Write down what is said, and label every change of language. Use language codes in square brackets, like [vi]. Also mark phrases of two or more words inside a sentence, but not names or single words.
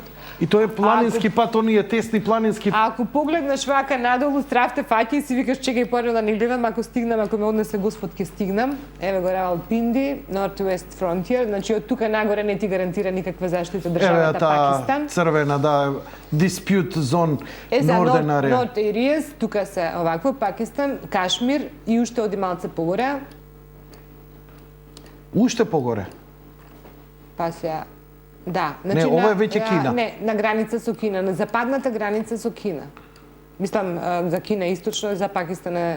[mk] И тоа е планински пат, оние тесни планински. А ако погледнеш вака надолу, стравте фаќа и си викаш чекај порано да не гледам, ако стигнам, ако ме однесе Господ ќе стигнам. Еве го Равалпинди, [en] Northwest Frontier, [mk] значи од тука нагоре не ти гарантира никаква заштита државата Пакистан. Црвена, да, [en] dispute zone, [mk] За [en] Northern area. North Areas, [mk] тука се овакво Пакистан, Кашмир и уште оди малце погоре. Уште погоре. Па се да, Не, ова е веќе Кина. Не, на граница со Кина, на западната граница со Кина. Мислам, за Кина е источно, за Пакистан е...